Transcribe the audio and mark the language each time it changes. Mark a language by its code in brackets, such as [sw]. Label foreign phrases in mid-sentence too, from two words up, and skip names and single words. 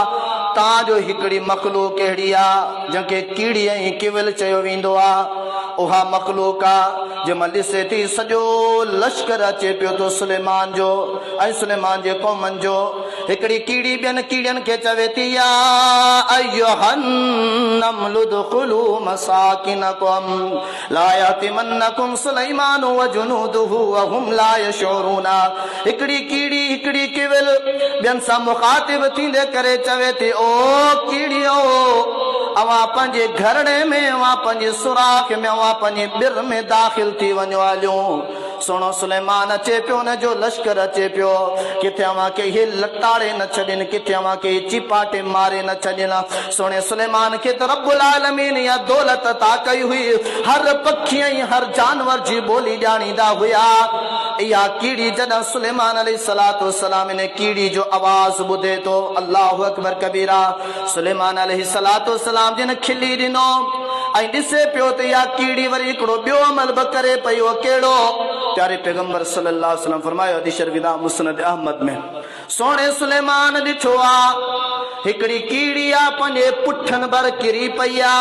[sd] तां जो हिकड़ी मखलूक अहिड़ी आ जंहिंखे कीड़ी ऐं किविल चयो वेंदो आ। उहा मखलूक आ जंहिंमां ॾिसे थी सॼो लश्कर अचे पियो तो सुलेमान जो ऐं सुलेमान जे क़ौमनि जो। हिकड़ी कीड़ी ॿियनि कीड़ियुनि खे चवे थी [ar] يا أيها النمل ادخلوا مساكنكم لا يحطمنكم سليمان وجنوده وهم لا يشعرون. [sd] हिकड़ी कीड़ी हिकड़ी किविल ॿियनि सां मुखातिब थींदे करे चवे थी ओ कीड़ियो अवां पंहिंजे घरणे में अवां पंहिंजे सुराख में अवां पंहिंजे बिर में दाख़िल थी वञो हलियो। सुनो सुलेमान अचे पियो न जो लश्कर अचे पियो। किथे अवां खे हे लताड़े न छॾनि, किथे अवां खे चिपाटे मारे न छॾनि। सुणे सुलेमान खे त रब्बुल आलमीन या दौलत ता कई हुई, हर पखी ऐं हर जानवर जी ॿोली ॼाणींदा हुया। इहा कीड़ी जॾहिं सुलेमान अलैहिस्सलाम इन कीड़ी जो आवाज़ ॿुधे थो, [ar] الله أكبر كبيرا. [sd] सुलेमान अलैहिस्सलाम जिन खिली ॾिनो ऐं ॾिसे पियो त इहा कीड़ी वरी हिकिड़ो ॿियो अमल बि करे पई। उहो कहिड़ो? प्यारे पैगंबर [ar] صلى الله عليه وسلم [sd] फरमायो हदीस शरीफ मुस्नद अहमद में, सोणे सुलेमान ॾिठो आ हिकड़ी कीड़ी आ पंहिंजे पुठनि भर किरी पई आ।